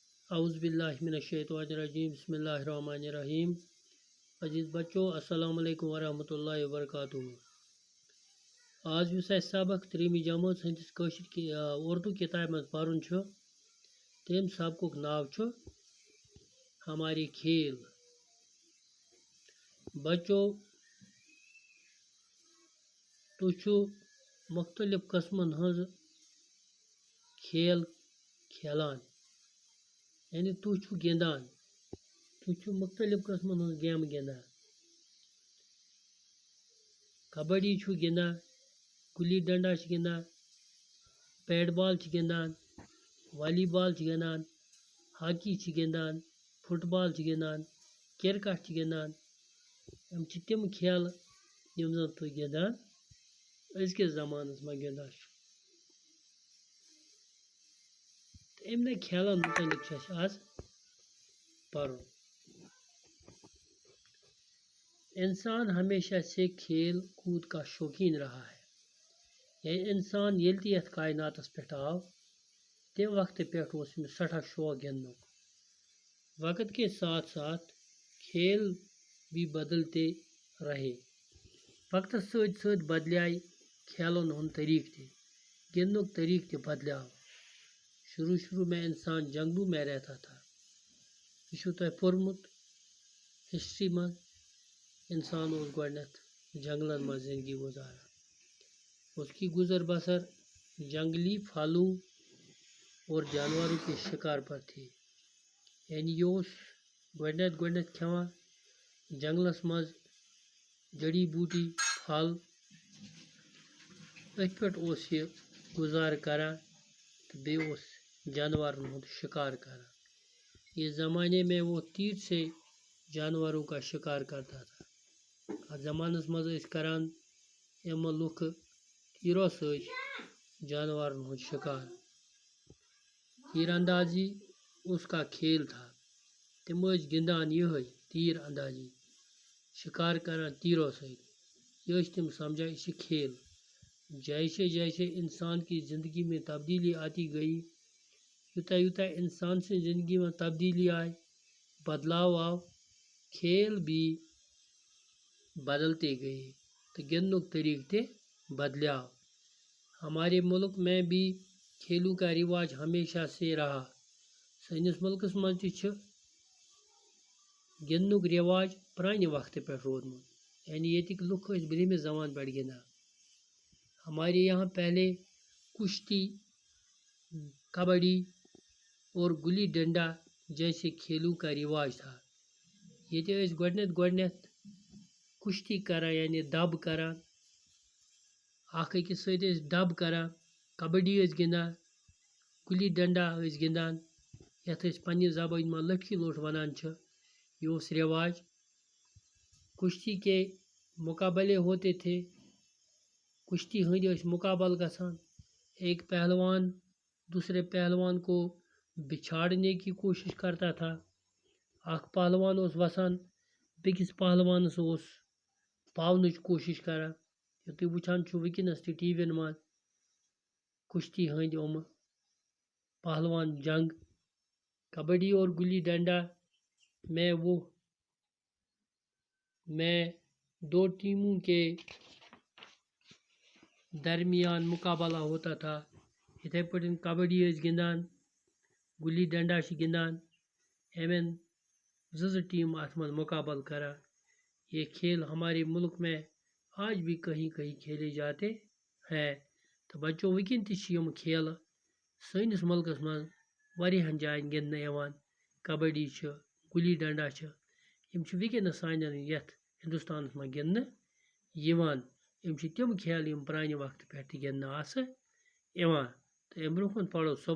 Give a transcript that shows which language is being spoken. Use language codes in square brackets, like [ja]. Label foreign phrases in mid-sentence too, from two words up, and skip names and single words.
[ar] اعوذ باللہ من الشیطان الرجیم بسم اللہ الرحمن الرحیم. [ur] عزیز بچوں [ar] السلام علیکم ورحمۃ اللہ وبرکاتہ. [ks] آج اس سبق 3 جماعت ہندس اردو کتاب مز پرن تم سبق ناو [ur] ہمارے کھیل. [ks] بچوں تُہۍ مختلف قسمن ہز کھیل کھیلان یعنی تُہۍ گندان تُہۍ مختلف قسمن ہز گیم گندان. کبڈی گندان، گلی ڈنڈا گندان، بیٹ بال گندان، والی بال گندان، ہاکی گندان، فٹ بال گندان، کرکٹ گندان. یم تم کھیل یم زن تُہۍ گندان ازکس زمانس مز گندان. امن کھیلن متعلق آز پرن. [ur] انسان ہمیشہ سے کھیل کود کا شوقین رہا ہے. [ks] یعنی انسان یل تہ یتھ کائناتس پہ آو تمہ وقت پہ سٹھا شوق گندنک. [ur] وقت کے ساتھ ساتھ کھیل بھی بدلتے رہے. [ks] وقتس ست ست بدلے کھیلن ہند طریقہ تہ گندنک طریقہ تہ بدلیو. [ur] شروع میں انسان جنگلوں میں رہتا تھا. [ks] یہ تہ پورمت ہسٹری مز انسان گۄڈنیتھ جنگلن مز زندگی گزاران. [ur] اس کی گزر بسر جنگلی پھلوں اور جانوروں کے شکار پر تھی. [ks] یعنی یہ گۄڈنیتھ کھیوان جنگلس مز جڑی بوٹی پھل ات پہ یہ گزار کران تو بیس جانورن ہند شکار کران. [ur] اس زمانے میں وہ تیر سے جانوروں کا شکار کرتا تھا. [ks] ات زمانس مز کران لوک تیرو ست جانورن ہند شکار. [ur] تیر اندازی اس کا کھیل تھا. [ks] تم گندان یہ تیر اندازی شکار کران تیرو ست. یہ تم سمجھان یہ کھیل. [ur] جیسے جیسے انسان کی زندگی میں تبدیلی آتی گئی [ks] یوتہ یوتہ [ur] انسان سے زندگی میں تبدیلی آئی بدلاؤ آو کھیل بھی بدلتے گئے [ks] تو گندنک طریقہ تہ بدلیو. [ur] ہمارے ملک میں بھی کھیلوں کا رواج ہمیشہ سے رہا. [ks] سنس ملکس مز تہ گندنک رواج پرانہ وقت پہ رودمت. یعنی یتک لوک برہمس زمان پہ گندان. [ur] ہمارے یہاں پہلے کشتی، کبڈی اور گلی ڈنڈا جیسے کھیلوں کا رواج تھا. [ks] یہ گۄڈنیتھ کشتی کران یعنی دب کران اخ أکس ست دب کران. کبڈی گندان، گلی ڈنڈا گندان یتھ پنہ زبان میں لٹھی لوٹ ونان. [ur] یہ رواج. کشتی کے مقابلے ہوتے تھے. [ks] کشتی ہند مقابل گژھان. [ur] ایک پہلوان دوسرے پہلوان کو بچھاڑنے کی کوشش کرتا تھا. [ks] اخ پہلوان وسان بیکس پہلوانس پاونچ کوشش کران. یہ تھی وچھان ونکس تہ ٹی وی ین مز کشتی ہند پہلوان جنگ. [ur] کبڈی اور گلی ڈنڈا میں دو ٹیموں کے درمیان مقابلہ ہوتا تھا. [ks] اتھے پہ کبڈی گندان، گلی ڈنڈا گندان. ایمن زٕ ٹیم ات مز مقابل کران. [ur] یہ کھیل ہمارے ملک میں آج بھی کہیں کہیں کھیلے جاتے ہیں. [ks] تو بچوں ونکن تہ یم کھیل سنس ملکس مز واریاہن جائن گندنہ یوان. کبڈی گلی ڈنڈا یم ونکس سانن یتھ ہندوستانس مز گندنہ یوان. یم تم کھیل یم پرانہ وقت پہ گندنہ یوان. تو امہ برونٛہہ کُن پرو صبحس.